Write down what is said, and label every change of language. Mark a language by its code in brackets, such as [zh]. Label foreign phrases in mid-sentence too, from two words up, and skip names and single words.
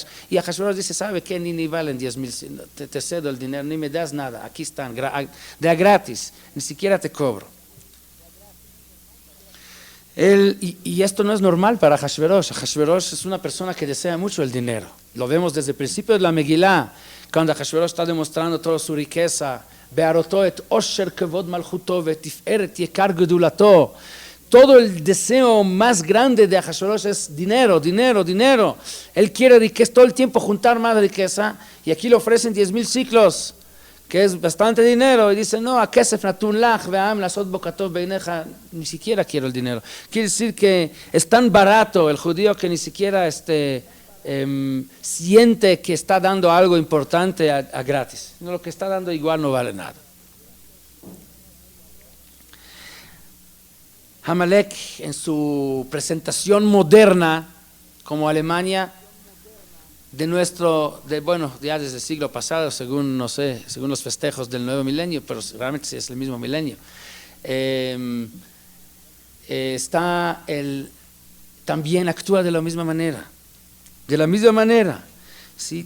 [es] Y Ahashverosh dice, ¿sabe qué? Ni valen 10,000, te cedo el dinero, ni me das nada, aquí están, de gratis, ni siquiera te cobro. Y esto no es normal para Ahashverosh. Ahashverosh es una persona que desea mucho el dinero. Lo vemos desde el principio de la Megilá, cuando Ahashverosh está demostrando toda su riqueza. [he] Be'aroto et osher kevod malchuto ve'tiferet yekar gedulato. [es] Todo el deseo más grande de Ahashverosh es dinero. Él quiere riqueza, todo el tiempo juntar más riqueza, y aquí le ofrecen 10,000 ciclos, que es bastante dinero, y dice, no, [he] a kesef natun lach ve'am lasot bokatov beineja, [es] ni siquiera quiero el dinero. Quiere decir que es tan barato el judío que ni siquiera siente que está dando algo importante a gratis. No, lo que está dando igual no vale nada. Amalek, en su presentación moderna como Alemania, ya desde el siglo pasado, según los festejos del nuevo milenio, pero realmente es el mismo milenio, también actúa de la misma manera, ¿sí?